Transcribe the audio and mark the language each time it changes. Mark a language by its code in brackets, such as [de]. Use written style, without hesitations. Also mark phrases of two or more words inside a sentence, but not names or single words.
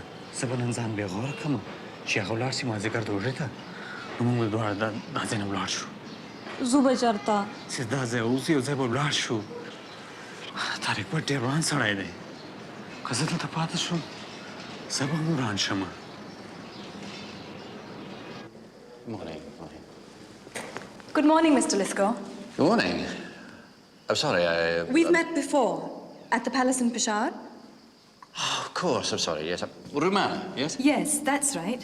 [ps] زه به نن ځان بېغوره کړم چې هغه ولاړ شي مازدیګر د روژې ته. نو موږ به دواړه دا ځای نه ولاړ شو. ځو به چېرته؟ چې دا ځای اوس یو ځای به ولاړ شو. تاریک به ډېر وران سړی دی. که زه دلته پاتې شم زه به هم وران شم. [en] Morning. Good morning, Mr. Lithgow. Good morning. I'm sorry, We've met before at the palace in Peshawar. Oh, of course, I'm sorry, yes. Rumana, yes? Yes, that's right.